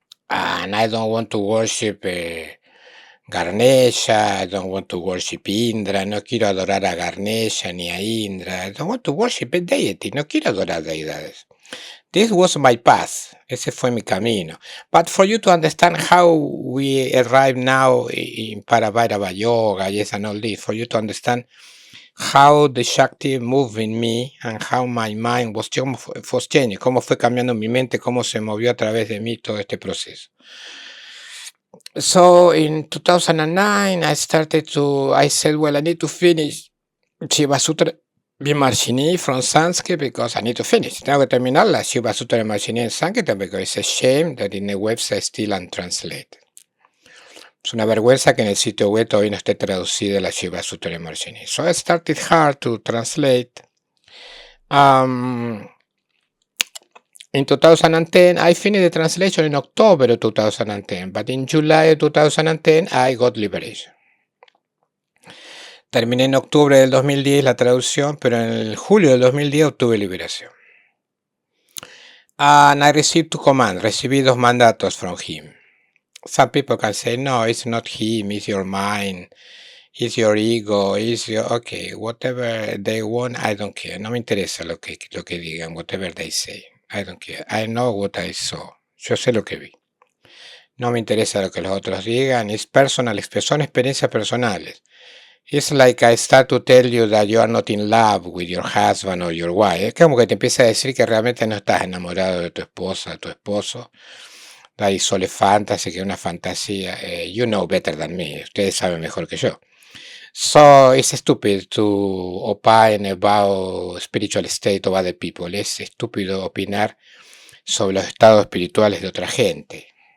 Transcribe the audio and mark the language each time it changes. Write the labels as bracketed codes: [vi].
[en] And I don't want to worship Ganesha, I don't want to worship Indra, [es] no quiero adorar a Ganesha ni a Indra. [en] I don't want to worship a deity, [es] no quiero adorar deidades. [en] This was my path, [es] ese fue mi camino. [en] But for you to understand how we arrive now in Paravairava Yoga, yes, and all this, for you to understand how the Shakti moved in me and how my mind was changing, [es] cómo fue cambiando mi mente, cómo se movió a través de mí todo este proceso. [en] So in 2009, I said, well, I need to finish Shiva Sutra Vimarshini from Sanskrit because I need to finish. [es] Tengo que terminar la Shiva Sutra Vimarshini en Sanskrit [en] because it's a shame that in the website still untranslated. [es] Es una vergüenza que en el sitio web todavía no esté traducida la Shiva Sutra Vimarshini. [en] So I started hard to translate. In 2010, I finished the translation in October of 2010, but in July of 2010, I got liberation. [es] Terminé en octubre del 2010 la traducción, pero en el julio del 2010 obtuve liberación. [en] And I received 2 commands, [es] recibí 2 mandatos [en] from him. Some people can say, no, it's not him, it's your mind, it's your ego, it's your, okay, whatever they want, I don't care. [es] No me interesa lo que digan, [en] whatever they say. I don't care. I know what I saw. [es] Yo sé lo que vi. No me interesa lo que los otros digan. [en] It's personal, [es] son experiencias personales. [en] It's like I start to tell you that you are not in love with your husband or your wife. [es] Es como que te empieza a decir que realmente no estás enamorado de tu esposa, de tu esposo. [en] That is all a fantasy, [es] que es una fantasía. [en] You know better than me. [es] Ustedes saben mejor que yo. [en] So it's stupid to opine about spiritual state of other people. [es] Es estúpido opinar sobre los estados espirituales de otra gente.